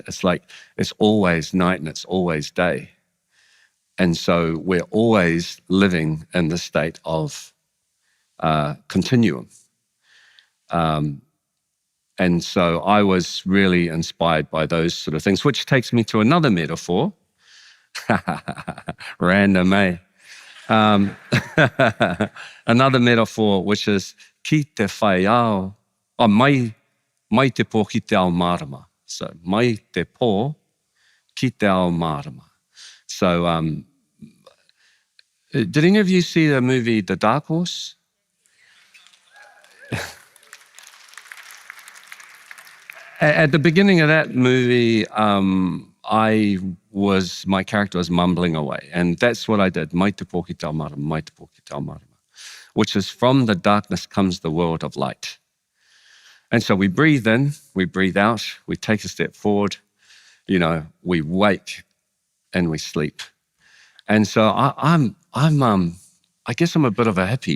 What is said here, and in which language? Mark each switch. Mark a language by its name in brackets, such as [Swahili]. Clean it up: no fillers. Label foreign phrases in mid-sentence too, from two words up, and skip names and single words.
[English] It's like it's always night and it's always day. And so we're always living in the state of continuum. And so I was really inspired by those sort of things, which takes me to another metaphor. Random, eh? Another metaphor, which is [Māori] ki te whai ao, mai te pō ki te ao marama. So, mai te pō ki te ao marama. [English] So, did any of you see the movie The Dark Horse? At the beginning of that movie, my character was mumbling away, and that's what I did. [Māori] Mai te pō ki te ao marama, mai te pō ki te ao marama. [English] Which is, from the darkness comes the world of light. And so we breathe in, we breathe out, we take a step forward, we wake and we sleep. And so I guess I'm a bit of a hippie.